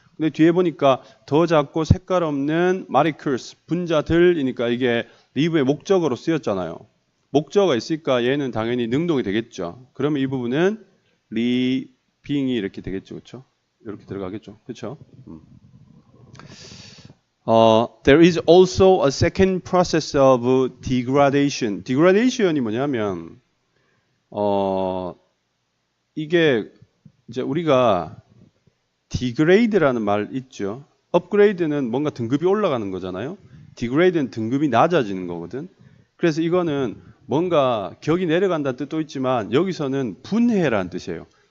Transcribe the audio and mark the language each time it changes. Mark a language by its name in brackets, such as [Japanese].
[Korean] 근데 뒤에 보니까 더 작고 색깔 없는 molecules 분자들이니까 이게 leave의 목적어로 쓰였잖아요. 목적어가 있으니까 얘는 당연히 능동이 되겠죠. 그러면 이 부분은 빙이 이렇게 되겠죠, 그렇죠? 이렇게 들어가겠죠, 그렇죠? [English] There is also a second process of degradation. [Korean] degradation이 뭐냐면 이게 이제 우리가 degrade라는 말 있죠. upgrade는 뭔가 등급이 올라가는 거잖아요. degrade는 등급이 낮아지는 거거든. 그래서 이거는 뭔가 격이 내려간다는 뜻도 있지만 여기서는 분해라는 뜻이에요.